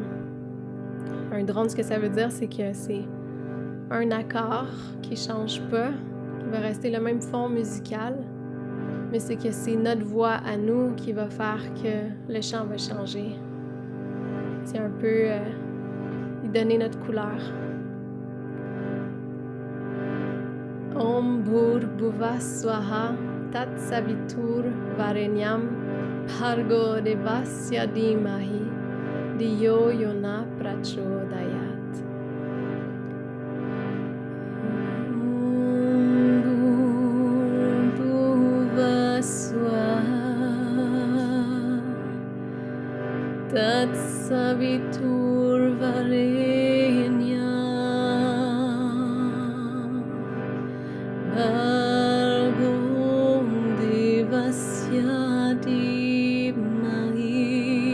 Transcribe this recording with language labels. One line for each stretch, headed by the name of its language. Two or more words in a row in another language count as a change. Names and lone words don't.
French: Un drone, ce que ça veut dire, c'est que c'est un accord qui change pas, qui va rester le même fond musical, mais c'est que c'est notre voix à nous qui va faire que le chant va changer. C'est un peu lui donner notre couleur.
Sanskrit: Om Bhur-Bhuva Swaha Tat Savitur Varenyam Bhargo Devasya Dhimahi Diyo Yona Prachodayat. Om Bhur-Bhuva Swaha Tat Savitur Varenyam Bhargo Devasya Dhimahi